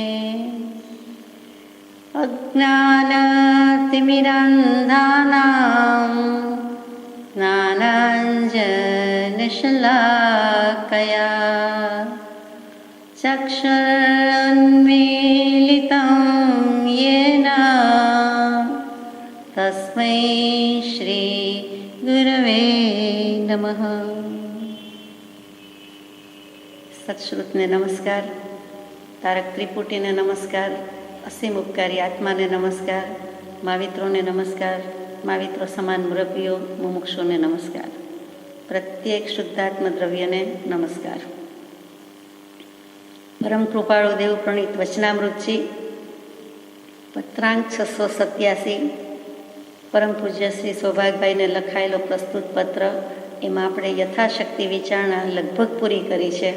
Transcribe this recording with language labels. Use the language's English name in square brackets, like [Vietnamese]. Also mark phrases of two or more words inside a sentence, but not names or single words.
[Sanskrit] अज्ञानतिमिरान्धानां ज्ञानाञ्जनशलाकया चक्षुरुन्मीलितं येन तस्मै श्री गुरवे नमः। [Gujarati] સત્શ્રુતને નમસ્કાર, તારક ત્રિપુટીને નમસ્કાર, અસીમ ઉપકારી આત્માને નમસ્કાર, માવિત્રોને નમસ્કાર, माविત્રો સમાન મુરબ્બીઓ મુમુક્ષુને નમસ્કાર, પ્રત્યેક શુદ્ધાત્મ દ્રવ્યને નમસ્કાર। પરમ કૃપાળુ દેવ પ્રણીત વચનામૃતજી પત્રાંક 687 પરમ પૂજ્ય શ્રી સૌભાગભાઈને લખાયેલો પ્રસ્તુત પત્ર, એમાં આપણે યથાશક્તિ વિચારણા લગભગ પૂરી કરી છે।